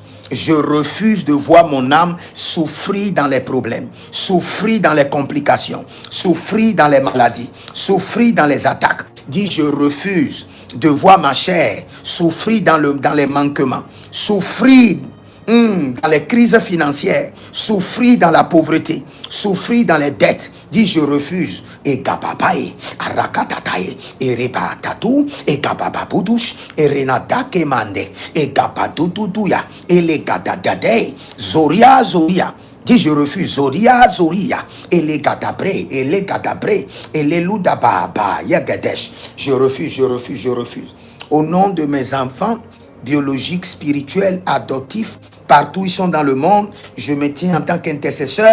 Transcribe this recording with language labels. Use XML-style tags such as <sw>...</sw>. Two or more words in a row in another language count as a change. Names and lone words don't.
<fr>Je refuse de voir mon âme souffrir dans les problèmes, souffrir dans les complications, souffrir dans les maladies, souffrir dans les attaques. Dis je refuse de voir ma chair souffrir dans les manquements, souffrir dans les crises financières, souffrir dans la pauvreté, souffrir dans les dettes. Dis je refuse. Et gababae, arakatatae, et rebatatu, et gabababoudush, et renada kemande, et gabadoudouya, et les gadadade, zoria zoria. Dis je refuse. Zoria zoria, et les gadabré, et les gadabré, et les loudababa, yagadesh. Je refuse, je refuse, je refuse. Au nom de mes enfants biologiques, spirituels, adoptifs, partout ils sont dans le monde, je me tiens en tant qu'intercesseur.</fr>